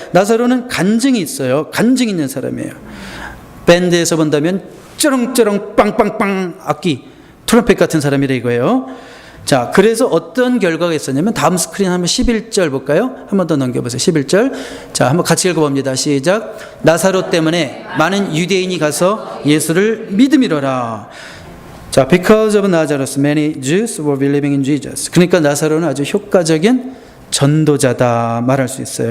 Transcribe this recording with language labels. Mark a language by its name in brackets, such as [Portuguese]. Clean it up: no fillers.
[Korean] 나사로는 간증이 있어요. 간증 있는 사람이에요. 밴드에서 본다면 쩌렁쩌렁 빵빵빵 악기 트럼펫 같은 사람이라 이거예요. 자, 그래서 어떤 결과가 있었냐면 다음 스크린 한번 11절 볼까요? 한 번 더 넘겨보세요. 11절. 자, 한번 같이 읽어봅니다. 시작. 나사로 때문에 많은 유대인이 가서 예수를 믿음이로라. 자, [English] because of Lazarus, many Jews were believing in Jesus. [Korean] 그러니까 나사로는 아주 효과적인 전도자다 말할 수 있어요.